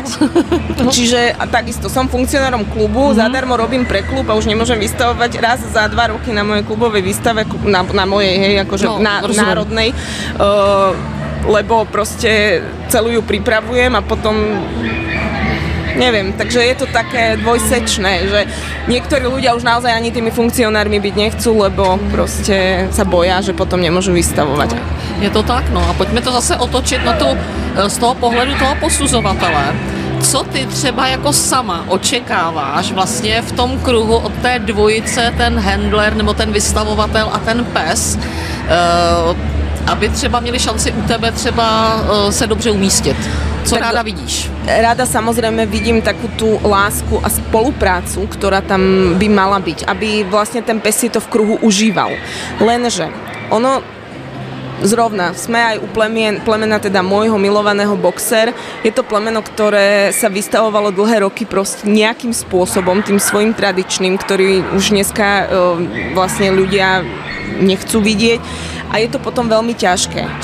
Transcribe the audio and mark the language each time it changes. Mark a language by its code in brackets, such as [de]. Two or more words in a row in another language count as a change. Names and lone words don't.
[sk] Čiže a takisto som funkcionárom klubu, zadarmo robím pre klub a už nemôžem vystavovať raz za 2 roky na mojej klubovej výstave, na mojej, hej, akože národnej, lebo proste celú ju pripravujem a potom neviem, takže je to také dvojsečné, že niektorí ľudia už naozaj ani tými funkcionármi byť nechcú, lebo proste sa boja, že potom nemôžu vystavovať. [cs] Je to tak, no a pojďme to zase otočit na tu, z toho pohledu toho posuzovatele. Co ty třeba jako sama očekáváš vlastně v tom kruhu od té dvojice, ten handler nebo ten vystavovatel a ten pes, aby třeba měli šanci u tebe třeba se dobře umístit? Co tak ráda vidíš? [sk] Rada samozrejme vidím takú tú lásku a spoluprácu, ktorá tam by mala byť, aby vlastne ten pes si to v kruhu užíval. Lenže ono zrovna, sme aj u plemena teda môjho milovaného Boxer. Je to plemeno, ktoré sa vystavovalo dlhé roky proste nejakým spôsobom, tým svojim tradičným, ktorý už dneska vlastne ľudia nechcú vidieť a je to potom veľmi ťažké.